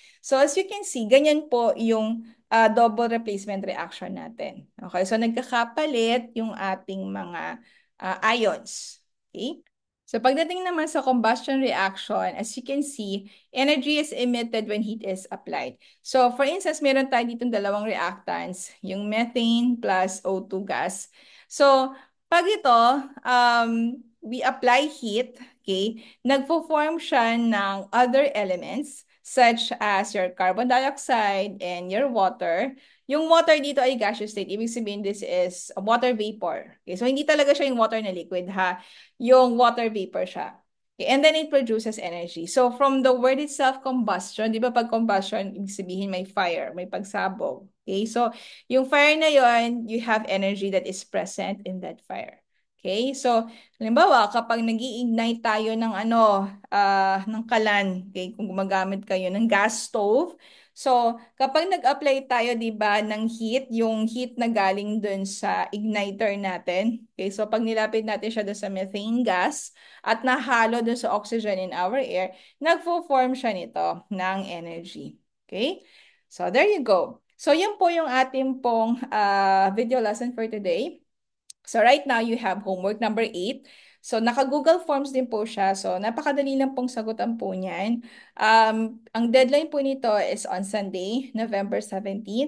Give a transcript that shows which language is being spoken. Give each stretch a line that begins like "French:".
English: So, as you can see,
Filipino: ganyan po yung double replacement reaction natin. Okay? So, nagkakapalit yung ating mga ions. Okay? So pagdating naman sa
English: combustion reaction, as you can see, energy is emitted when heat is applied.
Filipino: So for instance, meron tayo ditong dalawang reactants, yung methane plus O2 gas. So pag ito,
English: we apply heat, okay,
Filipino: nagpo-form siya ng
English: other elements such as your carbon dioxide and your water.
Filipino: Yung water dito ay gaseous state. Ibig sabihin,
English: this is a water vapor.
Filipino: Okay, so hindi talaga siya yung water na liquid, ha? Yung water vapor siya.
English: Okay, and then it produces energy. So from the word itself, combustion,
Filipino: di ba pag combustion, ibig sabihin may fire, may pagsabog.
English: Okay, so
Filipino: yung fire na yon,
English: you have energy that is present in that fire.
Filipino: Okay, so halimbawa kapag nag-i-ignite tayo ng ng kalan, okay, kung gumagamit kayo ng gas stove, so kapag nag-apply tayo 'di ba ng heat, yung heat na galing dun sa igniter natin, okay, so pag nilapit natin siya dun sa methane gas at nahalo dun sa oxygen in our air, nagfo-form siya nito ng energy.
English: Okay? So there you go.
Filipino: So yun po yung ating pong video lesson for today.
English: So right now, you have homework number 8.
Filipino: So naka-Google Forms din po siya. So napakadali lang pong sagutan po niyan. Ang deadline po nito
English: is on Sunday, November 17.